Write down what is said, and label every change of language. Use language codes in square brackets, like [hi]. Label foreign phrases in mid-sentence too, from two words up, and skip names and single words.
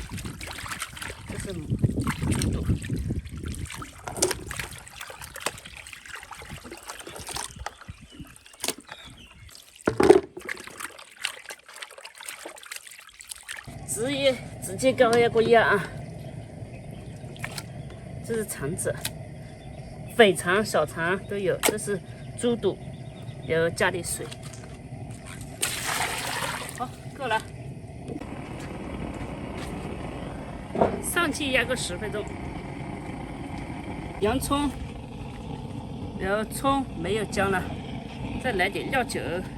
[zh] 这是猪肚。直接高压锅压啊！这是肠子，肥肠、小肠都有。这是豬肚，要加點水。好，夠了。上氣壓個10分鐘。洋蔥，然後蔥沒有薑了，再來點料酒。